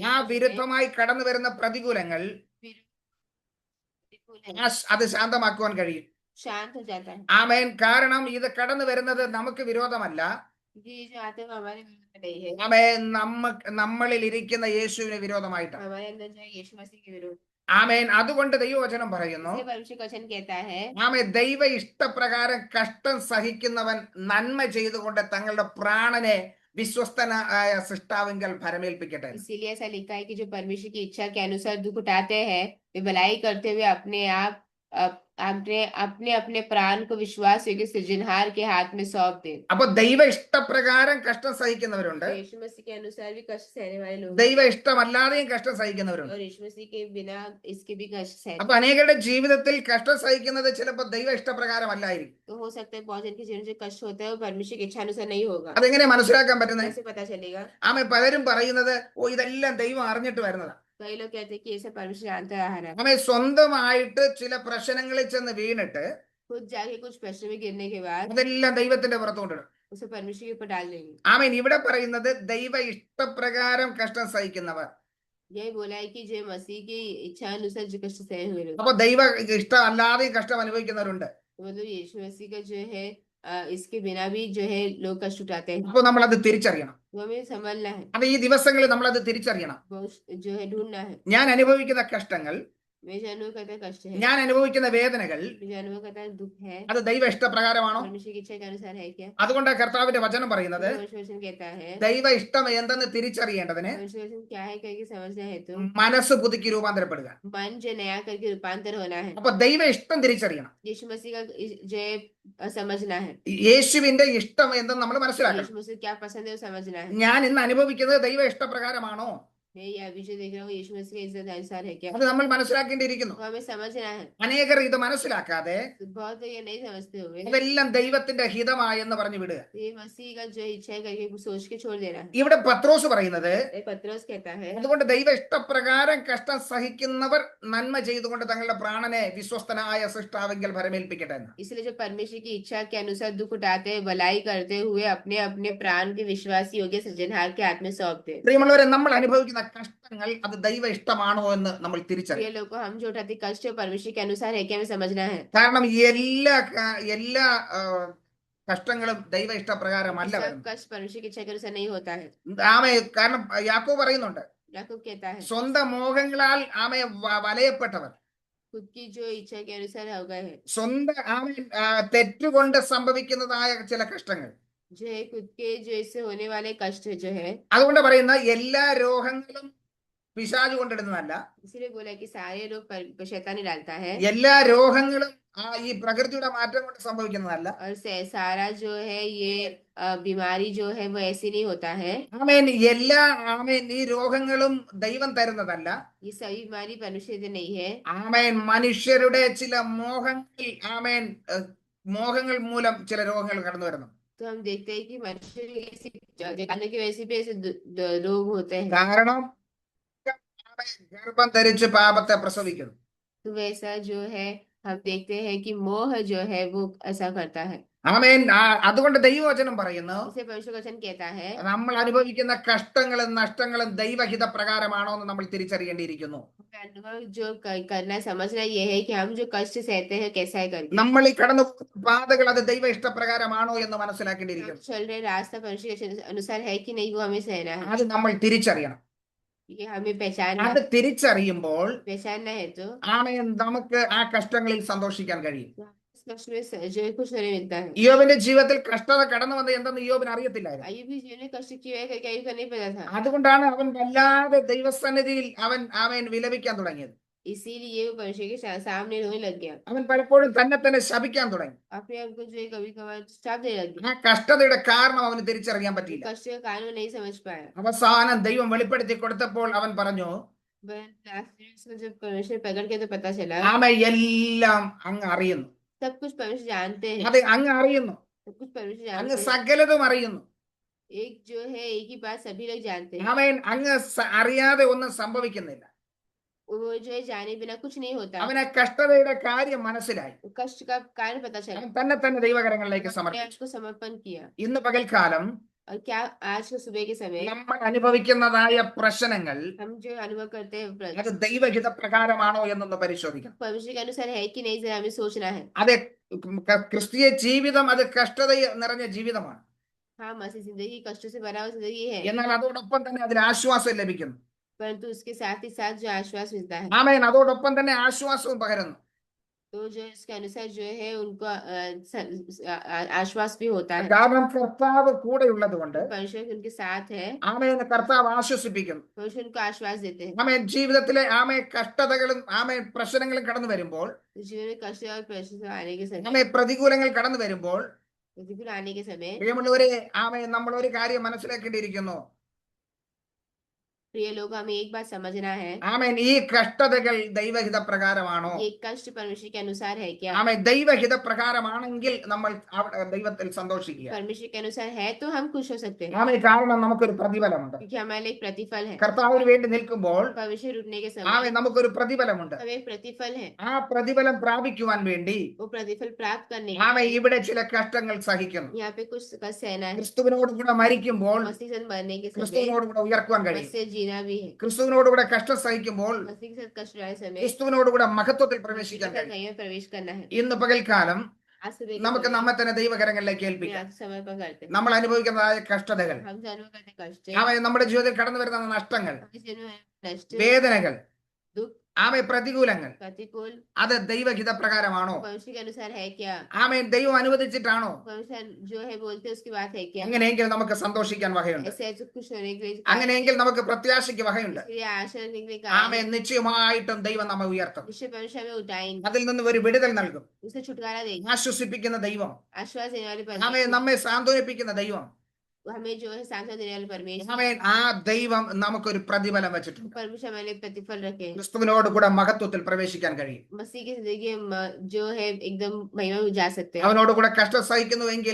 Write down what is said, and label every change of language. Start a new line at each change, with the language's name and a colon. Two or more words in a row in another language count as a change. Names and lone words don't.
Hindi: जगने से
Malayalam: വിരുദ്ധമായി കടന്നു വരുന്ന പ്രതികൂലങ്ങൾ
Hindi: बिल्कुल है,
Malayalam: അത് ശാന്തമാക്കുവാൻ കഴിയും.
Hindi: शांत हो जाता है।
Malayalam: ആമേൻ. കാരണം ഇത് കടന്നു വരുന്നത് നമുക്ക് വിരോധമല്ല.
Hindi: क्योंकि ये जो आते हैं वो हमारे विरुद्ध में नहीं है,
Malayalam: ആമേൻ. നമ്മളിൽ ഇരിക്കുന്ന യേശുവിന് വിരോധമായിട്ടാണ്.
Hindi: हमारे अंदर जो है यीशु मसीह के विरुद्ध।
Malayalam: ആമേൻ. അതുകൊണ്ട് ദൈവവചനം പറയുന്നു,
Hindi: इसलिए परमेश्वर का वचन कहता है,
Malayalam: ആമേൻ, ദൈവ ഇഷ്ടപ്രകാരം കഷ്ടം സഹിക്കുന്നവൻ നന്മ ചെയ്തുകൊണ്ട് തങ്ങളുടെ പ്രാണനെ വിശ്വസ്തനായ സൃഷ്ടാവിങ്കൽ ഭരമേൽപ്പിക്കട്ടെ.
Hindi: इसीलिए ऐसा लिखा है कि जो परमेश्वर की इच्छा के अनुसार दुख उठाते हैं वे भलाई करते हुए अपने अपने अपने प्राण को विश्वास योग्य सृजनहार के हाथ में सौंप दे।
Malayalam: അപ്പൊ ദൈവ ഇഷ്ടപ്രകാരം കഷ്ടം സഹിക്കുന്നവരുണ്ട്,
Hindi: तो यीशु मसीह के अनुसार भी कष्ट सहने वाले लोग हैं,
Malayalam: ദൈവ ഇഷ്ടമല്ലാതെയും കഷ്ടം സഹിക്കുന്നവരുണ്ട്.
Hindi: और यीशु मसीह के बिना इसके भी कष्ट सहते
Malayalam: അപ്പൊ അനേകരുടെ ജീവിതത്തിൽ കഷ്ടം സഹിക്കുന്നത് ചിലപ്പോൾ ദൈവ ഇഷ്ടപ്രകാരമല്ലായിരിക്കും.
Hindi: हैं। तो हो सकता है बहुत जन के जीवन में जो कष्ट होता है वो परमेश्वर की इच्छा अनुसार नहीं होगा।
Malayalam: അതെങ്ങനെ മനസ്സിലാക്കാൻ പറ്റുന്നത്?
Hindi: कैसे पता चलेगा?
Malayalam: ആമേ. പലരും പറയുന്നത്, ഓ, ഇതെല്ലാം ദൈവം അറിഞ്ഞിട്ട് വരുന്നതാണ്.
Hindi: कई लोग कहते हैं कि ये सब परमेश्वर जानता आ रहा है।
Malayalam: ആമേ. സ്വന്തമായിട്ട് ചില പ്രശ്നങ്ങളിൽ ചെന്ന് വീണിട്ട്
Hindi: खुद जाके कुछ प्रश्न में गिरने के बाद
Malayalam: അതെല്ലാം ദൈവത്തിന്റെ പുറത്തുകൊണ്ടിടും.
Hindi: उसे परमेश्वर के ऊपर डाल देंगे।
Malayalam: ആമേൻ. ഇവിടെ പറയുന്നത് ദൈവ ഇഷ്ടപ്രകാരം കഷ്ടം സഹിക്കുന്നവർ.
Hindi: यही बोला है कि जो मसीह की इच्छा अनुसार जो कष्ट सहे हुए लोग,
Malayalam: അപ്പൊ ദൈവ ഇഷ്ടമല്ലാതെയും കഷ്ടം അനുഭവിക്കുന്നവരുണ്ട്.
Hindi: मतलब यीशु मसीह का जो है इसके बिना भी जो है लोग कष्ट उठाते हैं।
Malayalam: അപ്പൊ നമ്മളത് തിരിച്ചറിയണം.
Hindi: वो हमें समझना है,
Malayalam: അത് ഈ ദിവസങ്ങളിൽ നമ്മളത് തിരിച്ചറിയണം.
Hindi: वो जो है ढूंढना है।
Malayalam: ഞാൻ അനുഭവിക്കുന്ന കഷ്ടങ്ങൾ,
Hindi: मैं जो अनुभव करता कष्ट है,
Malayalam: ഞാൻ അനുഭവിക്കുന്ന വേദനകൾ,
Hindi: मैं जो अनुभव करता दुख है,
Malayalam: അത് ദൈവ ഇഷ്ടപ്രകാരമാണോ?
Hindi: परमेश्वर की इच्छा के अनुसार है क्या?
Malayalam: അതുകൊണ്ട് കർത്താവിന്റെ വചനം പറയുന്നത്,
Hindi: परमेश्वर वचन कहता है,
Malayalam: ദൈവ ഇഷ്ടം എന്തെന്ന് തിരിച്ചറിയേണ്ടതിന്
Hindi: परमेश्वर वचन क्या है करके समझना है तो
Malayalam: മനസ്സ് പുതുക്കി രൂപാന്തരപ്പെടുക.
Hindi: मन जो नया करके रूपांतर होना है।
Malayalam: അപ്പൊ ദൈവ ഇഷ്ടം തിരിച്ചറിയണം.
Hindi: यीशु मसीह का जो है समझना है,
Malayalam: യേശുവിന്റെ ഇഷ്ടം എന്തെന്ന് നമ്മൾ മനസ്സിലാക്കണം.
Hindi: यीशु मसीह क्या पसंद है वो समझना है।
Malayalam: ഞാൻ ഇന്ന് അനുഭവിക്കുന്നത് ദൈവ ഇഷ്ടപ്രകാരമാണോ?
Hindi: मैं ये अभी जो देख रहा हूँ यीशु मसीह के इज्जत अनुसार है क्या,
Malayalam: അത് നമ്മൾ മനസ്സിലാക്കേണ്ടിയിരിക്കുന്നു.
Hindi: वो हमें समझना है।
Malayalam: അനേകർ ഇത് മനസ്സിലാക്കാതെ
Hindi: तो बहुत लोग ये नहीं समझते हुए
Malayalam: അതെല്ലാം ദൈവത്തിന്റെ ഹിതമായെന്ന് പറഞ്ഞു വിടുക.
Hindi: ये मसीह का जो इच्छा है करके सोच के छोड़ देना है।
Malayalam: ഇവിടെ പത്രോസ് പറയുന്നത്,
Hindi: ये पत्रोस कहता है,
Malayalam: അതുകൊണ്ട് ദൈവ ഇഷ്ടപ്രകാരം കഷ്ടം സഹിക്കുന്നവർ നന്മ ചെയ്തുകൊണ്ട് തങ്ങളുടെ പ്രാണനെ വിശ്വസ്തനായ സൃഷ്ടാവിങ്കൽ ഭരമേൽപ്പിക്കട്ടെ എന്ന്.
Hindi: इसलिए जो परमेश्वर की इच्छा के अनुसार दुख उठाते हैं भलाई करते हुए अपने अपने प्राण के विश्वासी योग्य सृजनहार के हाथ में सौंप दे।
Malayalam: പ്രിയമുള്ളവരെ, നമ്മൾ അനുഭവിക്കുന്ന കഷ്ടങ്ങൾ അത് ദൈവ ഇഷ്ടമാണോ എന്ന് നമ്മൾ തിരിച്ചറിയണം.
Hindi: ये लोग को हम जो उठाते कष्ट है परमेश्वर के अनुसार है क्या हमें समझना है।
Malayalam: കാരണം എല്ലാ കഷ്ടങ്ങളും ദൈവ ഇഷ്ടപ്രകാരമല്ല
Hindi: सब
Malayalam: വരുന്നത്.
Hindi: कष्ट परमेश्वर की इच्छा के अनुसार नहीं होता है।
Malayalam: ആമേ. കാരണം യാക്കോബ് പറയുന്നുണ്ട്,
Hindi: याकूब कहता है
Malayalam: സ്വന്തം മോഹങ്ങളാൽ ആമേ വലയപ്പെട്ടവർ,
Hindi: खुद की जो इच्छा के अनुसार हो गए हैं,
Malayalam: സ്വന്തം ആമേ തെറ്റുകൊണ്ട് സംഭവിക്കുന്നതായ ചില കഷ്ടങ്ങൾ.
Hindi: जो है खुद के जो इससे होने वाले कष्ट जो है,
Malayalam: അതുകൊണ്ട് പറയുന്ന എല്ലാ രോഗങ്ങളും പിശാച് കൊണ്ടിടുന്നതല്ല.
Hindi: इसीलिए बोला कि सारे लोग शैतानी डालता है,
Malayalam: എല്ലാ രോഗങ്ങളും ഈ പ്രകൃതിയുടെ മാറ്റം കൊണ്ട് സംഭവിക്കുന്നതല്ല.
Hindi: और सारा जो है ये बीमारी जो है वो ऐसे नहीं होता है।
Malayalam: ആമേൻ. ആമേൻ. ഈ രോഗങ്ങളും ദൈവം തരുന്നതല്ല.
Hindi: ये सभी बीमारी परमेश्वर से नहीं है।
Malayalam: ആമേൻ. മനുഷ്യരുടെ ചില മോഹങ്ങൾ, ആമേൻ, മോഹങ്ങൾ മൂലം ചില രോഗങ്ങൾ കടന്നു വരുന്നു.
Hindi: तो हम देखते हैं कि मनुष्य की ऐसी जानने की वजह से भी ऐसे रोग होते हैं।
Malayalam: കാരണം ആമേൻ, ഗർഭം ധരിച്ച് പാപത്തെ പ്രസവിക്കുന്നു.
Hindi: तो वैसा जो है हम देखते हैं कि मोह जो है वो ऐसा करता है।
Malayalam: ആമേൻ. അതുകൊണ്ട് ദൈവവചനം പറയുന്നു,
Hindi: इसे परमेश्वर का वचन कहता है,
Malayalam: നമ്മൾ അനുഭവിക്കുന്ന കഷ്ടങ്ങളും നഷ്ടങ്ങളും ദൈവഹിത പ്രകാരമാണോ എന്ന് നമ്മൾ തിരിച്ചറിയേണ്ടിയിരിക്കുന്നു.
Hindi: अनुभव जो करना समझना ये है कि हम जो कष्ट सहते हैं कैसा है करके,
Malayalam: നമ്മൾ ഈ കടന്നു പാതകൾ അത് ദൈവ ഇഷ്ടപ്രകാരമാണോ എന്ന് മനസ്സിലാക്കേണ്ടിയിരിക്കുന്നു.
Hindi: हम चल रहे रास्ता परमेश्वर के अनुसार है कि नहीं वो हमें सहना है।
Malayalam: അത് നമ്മൾ തിരിച്ചറിയണം.
Hindi: ये हमें पहचानना
Malayalam: അത് തിരിച്ചറിയുമ്പോൾ
Hindi: है तो
Malayalam: ആമേൻ, നമുക്ക് ആ കഷ്ടങ്ങളിൽ സന്തോഷിക്കാൻ കഴിയും.
Hindi: इस कष्ट में जो है कुछ नहीं मिलता है।
Malayalam: ഇയ്യോബിന്റെ ജീവിതത്തിൽ കഷ്ടത കടന്നു വന്നത് എന്തെന്ന് ഇയ്യോബിന് അറിയത്തില്ലായിരുന്നു.
Hindi: अयुब भी जीवन में कष्ट किया है करके अयुब को नहीं पता था।
Malayalam: അതുകൊണ്ടാണ് അവൻ വല്ലാതെ ദൈവസന്നിധിയിൽ അവൻ വിലപിക്കാൻ തുടങ്ങിയത്.
Hindi: इसीलिए वो परमेश्वर के सामने रोने लग गया,
Malayalam: അവൻ പലപ്പോഴും തന്നെ ശപിക്കാൻ തുടങ്ങി.
Hindi: अपने आप को जो है कभी कभार श्राप देने लग गया।
Malayalam: ആ കഷ്ടതയുടെ കാരണം അവന് തിരിച്ചറിയാൻ പറ്റിയില്ല.
Hindi: कष्ट का कारण नहीं समझ पाया।
Malayalam: അവസാനം ദൈവം വെളിപ്പെടുത്തി കൊടുത്തപ്പോൾ അവൻ പറഞ്ഞു,
Hindi: लास्ट में उसको जब परमेश्वर प्रकट किया तो पता चला
Malayalam: ആമേ, എല്ലാം അങ്ങ് അറിയുന്നു.
Hindi: सब कुछ परमेश्वर जानते हैं,
Malayalam: അത് അങ്ങ് അറിയുന്നു.
Hindi: सब कुछ परमेश्वर
Malayalam: അങ്ങ്
Hindi: जानते हैं।
Malayalam: സകലതും അറിയുന്നു.
Hindi: एक जो है एक ही बात सभी लोग जानते हैं,
Malayalam: ആമേൻ. അങ്ങ് അറിയാതെ ഒന്നും സംഭവിക്കുന്നില്ല.
Hindi: वो जो है जाने बिना कुछ नहीं होता।
Malayalam: അവന് കഷ്ടതയുടെ കാര്യം മനസ്സിലായി.
Hindi: कष्ट का कारण पता चला,
Malayalam: അവൻ തന്നെ ദൈവകരങ്ങളിലേക്ക്
Hindi: अपने
Malayalam: സമർപ്പിച്ചു.
Hindi: आप को समर्पण किया।
Malayalam: ഇന്ന് പകൽക്കാലം
Hindi: और क्या आज के सुबह के समय
Malayalam: നമ്മൾ അനുഭവിക്കുന്നതായ പ്രശ്നങ്ങൾ
Hindi: हम जो अनुभव करते हैं
Malayalam: അത് ദൈവഹിത പ്രകാരമാണോ എന്നൊന്ന് പരിശോധിക്കണം.
Hindi: परमेश्वर के अनुसार है कि नहीं, जरा हमें सोचना है।
Malayalam: അത് ക്രിസ്തീയ ജീവിതം അത് കഷ്ടത നിറഞ്ഞ ജീവിതമാണ്.
Hindi: हाँ, मसीह जिंदगी कष्टों से भरा हुआ जिंदगी है,
Malayalam: എന്നാൽ അതോടൊപ്പം തന്നെ അതിൽ ആശ്വാസം ലഭിക്കുന്നു.
Hindi: परंतु उसके साथ ही साथ जो आश्वास मिलता है,
Malayalam: ആമേൻ. അതോടൊപ്പം തന്നെ ആശ്വാസവും പകരുന്നു.
Hindi: तो जो इसके अनुसार जो है उनको आश्वास भी होता है।
Malayalam: കാരണം കർത്താവ് കൂടെയുള്ളത് കൊണ്ട്
Hindi: परमेश्वर उनके साथ है,
Malayalam: ആമേൻ കർത്താവ് ആശ്വസിപ്പിക്കുന്നു.
Hindi: परमेश्वर उनको आश्वास देते हैं।
Malayalam: ആമേൻ. ജീവിതത്തിലെ കഷ്ടതകളും പ്രശ്നങ്ങളും കടന്നു വരുമ്പോൾ,
Hindi: जीवन में कष्ट और प्रश्न आने के समय,
Malayalam: പ്രതികൂലങ്ങൾ കടന്നു വരുമ്പോൾ,
Hindi: प्रतिकूल आने के समय,
Malayalam: പ്രിയമുള്ളവരെ, നമ്മൾ ഒരു കാര്യം മനസ്സിലാക്കേണ്ടിയിരിക്കുന്നു.
Hindi: प्रिय लोग, हमें एक बात समझना है,
Malayalam: ആമേൻ. ഈ കഷ്ടതകൾ ദൈവഹിത പ്രകാരമാണോ?
Hindi: ये कष्ट परमेश्वर के अनुसार है क्या?
Malayalam: ആമേൻ. ദൈവഹിത പ്രകാരമാണെങ്കിൽ നമ്മൾ ദൈവത്തിൽ സന്തോഷിക്കുക.
Hindi: परमेश्वर के अनुसार है तो हम खुश हो सकते हैं,
Malayalam: ആമേൻ. കാരണം നമുക്കൊരു പ്രതിഫലമുണ്ട്.
Hindi: क्योंकि हमारे लिए एक प्रतिफल है।
Malayalam: കർത്താവിന് വേണ്ടി നിൽക്കുമ്പോൾ
Hindi: परमेश्वर उठने के समय
Malayalam: ആമേൻ നമുക്കൊരു പ്രതിഫലമുണ്ട്.
Hindi: हमें एक प्रतिफल है,
Malayalam: ആ പ്രതിഫലം പ്രാപിക്കുവാൻ വേണ്ടി
Hindi: वो प्रतिफल प्राप्त करने के
Malayalam: ആമേൻ
Hindi: लिए
Malayalam: ഇവിടെ ചില കഷ്ടങ്ങൾ സഹിക്കുന്നു.
Hindi: यहाँ पे कुछ कष्ट सहना है।
Malayalam: ക്രിസ്തുവിനോട് കൂടെ മരിക്കുമ്പോൾ
Hindi: मसीह से मरने के समय
Malayalam: ക്രിസ്തുവിനോട് കൂടെ ഉയർക്കുവാൻ കഴിയും.
Hindi: मसीह से जीना भी है,
Malayalam: ക്രിസ്തുവിനോട് കൂടെ കഷ്ടം സഹിക്കുമ്പോൾ
Hindi: मसीह के साथ कष्ट वाले समय
Malayalam: ക്രിസ്തുവിനോട് കൂടെ മഹത്വത്തിൽ
Hindi: मसीह के
Malayalam: പ്രവേശിക്കാൻ
Hindi: साथ
Malayalam: കഴിയും.
Hindi: नए में प्रवेश करना है।
Malayalam: ഇന്ന് പകൽക്കാലം
Hindi: आज सुबह के
Malayalam: നമുക്ക്
Hindi: समय
Malayalam: നമ്മെ തന്നെ ദൈവകരങ്ങളിലേക്ക് ഏൽപ്പിക്കാം.
Hindi: आज समर्पण करते हैं,
Malayalam: നമ്മൾ അനുഭവിക്കുന്നതായ കഷ്ടതകൾ,
Hindi: हम अनुभव करते हैं कष्ट,
Malayalam: ആമേൻ നമ്മുടെ ജീവിതത്തിൽ കടന്നു വരുന്ന നഷ്ടങ്ങൾ,
Hindi: हमारे जीवन में नष्ट,
Malayalam: വേദനകൾ,
Hindi: दुख,
Malayalam: ആമേൻ പ്രതികൂലങ്ങൾ,
Hindi: प्रतिकूल
Malayalam: അത് ദൈവഹിത പ്രകാരമാണോ?
Hindi: परमेश्वर के अनुसार है क्या?
Malayalam: ആമേൻ ദൈവം അനുവദിച്ചിട്ടാണോ?
Hindi: परमेश्वर जो है बोलते हैं उसकी बात है क्या?
Malayalam: അങ്ങനെയെങ്കിൽ നമുക്ക് സന്തോഷിക്കാൻ വകയുണ്ട്.
Hindi: ऐसे ऐसे खुश होने के लिए,
Malayalam: അങ്ങനെയെങ്കിൽ നമുക്ക് പ്രത്യാശയ്ക്ക് വകയുണ്ട്.
Hindi: इसलिए आशा रखने के लिए
Malayalam: ആമേൻ നിശ്ചയമായിട്ടും ദൈവം നമ്മെ ഉയർത്തും.
Hindi: निश्चय परमेश्वर हमें उठाएंगे,
Malayalam: അതിൽ നിന്ന് ഒരു വിടുതൽ നൽകും.
Hindi: उसे छुटकारा देंगे,
Malayalam: ആശ്വസിപ്പിക്കുന്ന ദൈവം,
Hindi: आश्वास देने वाले
Malayalam: ആമേൻ
Hindi: परमेश्वर,
Malayalam: നമ്മെ സാന്ത്വനിപ്പിക്കുന്ന ദൈവം,
Hindi: हमें जो है सांत्वना देने वाले परमेश्वर,
Malayalam: ആമേൻ ആ ദൈവം നമുക്കൊരു പ്രതിഫലം വെച്ചിട്ടുണ്ട്.
Hindi: परमेश्वर हमारे लिए प्रतिफल रखे,
Malayalam: ക്രിസ്തുവിനോട് കൂടെ മഹത്വത്തിൽ പ്രവേശിക്കാൻ കഴിയും.
Hindi: मसीह की जिंदगी जो है एकदम महिमा में जा सकते हैं।
Malayalam: അവനോട് കൂടെ കഷ്ടം സഹിക്കുന്നുവെങ്കിൽ